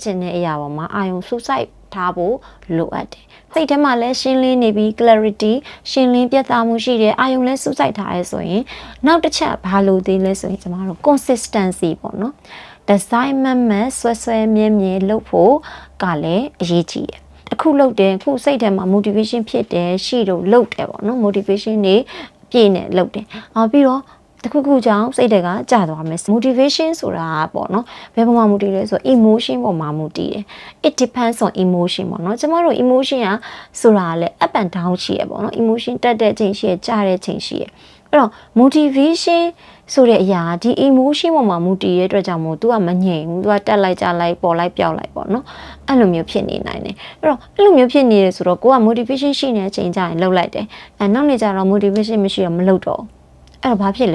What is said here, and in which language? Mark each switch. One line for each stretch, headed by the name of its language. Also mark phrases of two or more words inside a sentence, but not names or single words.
Burmese: ချင်တဲ့အရာပေါ်မှာအာယုံစူးစိုက်ထားဖို့လိုအပ်တယ်စိတ်ထဲမှာလည်းရှင်းလင်းနေပြီး clarity ရှင်းလင်းပြတ်သားမှုရှိတယ်အာယုံလည်းစူးစိုက်ထားရဲဆိုရင်နောက်တစ်ချက်ဘာလို့သေးလဲဆိုရင်ကျမတို့ consistency ပေါ့နော် design မှန်ဆွဲမြဲမြဲလုပ်ဖို့ကလည်းအရေးကြီးတယ်အခုလုပ်တယ်အခုစိတ်ထဲမှာ motivation ဖြစ်တယ်ရှိတော့ လုပ်တယ်ပေါ့နော် motivation တွေပြည့်နေလုပ်တယ်ပြီးတော့တခုခုကြောင့်စိတ်တွေကကြာသွားမယ် motivation ဆိုတာပေါ့နော်ဘယ်ပုံမှာ motivate လဲဆို emotion ပေါ်မှာ motivate တယ်
English: it depends on emotion
Burmese: ပေါ့နော်ကျမတို့ emotion ကဆိုတာလည်း
English: up and down
Burmese: ရှိရပေါ့နော် emotion တက်တဲ့ချိန်ရှိရကျတဲ့ချိန်ရှိရအဲ့တော့ motivation ဆိုတဲ့အရာဒီ emotion ပေါ်မှာ motivate ရဲ့အတွက်ကြောင့်မို့ तू ကမငြိမ်ဘူး तू ကတက်လိုက်ကြလိုက်ပေါ်လိုက်ပြောက်လိုက်ပေါ့နော်အဲ့လိုမျိုး ဖြစ်နေနိုင်တယ်အဲ့တော့အဲ့လိုမျိုးဖြစ်နေတယ်ဆိုတော့ကိုက motivation ရှိနေတဲ့အချိန်ကျရင်လှုပ်လိုက်တယ်နောက်နေ့ကျတော့ motivation မရှိတော့မလှုပ်တော့အဲ့တော့ဘာဖြစ်